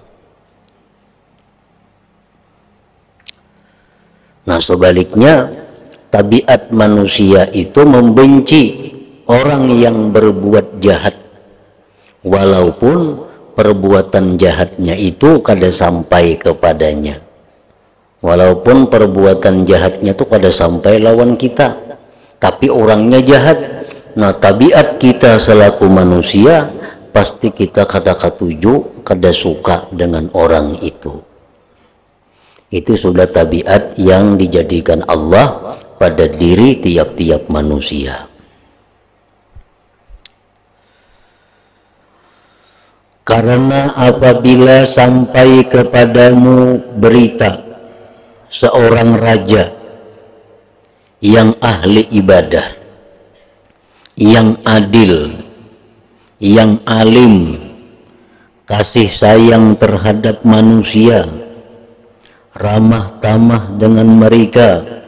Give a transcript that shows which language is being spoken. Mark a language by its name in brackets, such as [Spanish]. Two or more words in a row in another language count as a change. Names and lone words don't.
[Indonesian] Nah, sebaliknya tabiat manusia itu membenci orang yang berbuat jahat, walaupun perbuatan jahatnya itu kada sampai kepadanya. Walaupun perbuatan jahatnya itu kada sampai lawan kita, tapi orangnya jahat. Nah, tabiat kita selaku manusia, pasti kita [Banjar] kada katuju, [Indonesian] kada suka dengan orang itu. Itu sudah tabiat yang dijadikan Allah pada diri tiap-tiap manusia. Karena apabila sampai kepadamu berita seorang raja yang ahli ibadah, yang adil, yang alim, kasih sayang terhadap manusia, ramah tamah dengan mereka,